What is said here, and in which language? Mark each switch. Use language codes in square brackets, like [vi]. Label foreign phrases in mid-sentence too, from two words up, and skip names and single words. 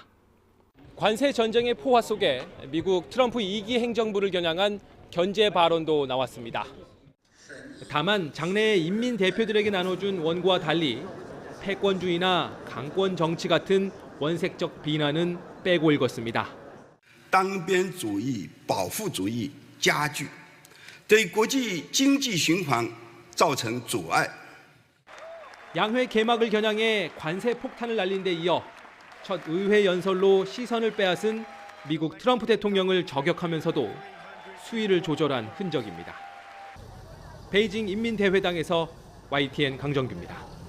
[ko] 관세 전쟁의 포화 속에 미국 트럼프 2기 행정부를 겨냥한 견제 발언도 나왔습니다. 다만 장래의 인민 대표들에게 나눠준 원고와 달리 패권주의나 강권 정치 같은 원색적 비난은 빼고 읽었습니다. [zh] 单边主义、保护主义加剧，对国际经济循环造成阻碍。 [ko] 양회 개막을 겨냥해 관세 폭탄을 날린 데 이어 첫 의회 연설로 시선을 빼앗은 미국 트럼프 대통령을 저격하면서도 수위를 조절한 흔적입니다. 베이징 인민대회당에서 YTN 강정규입니다.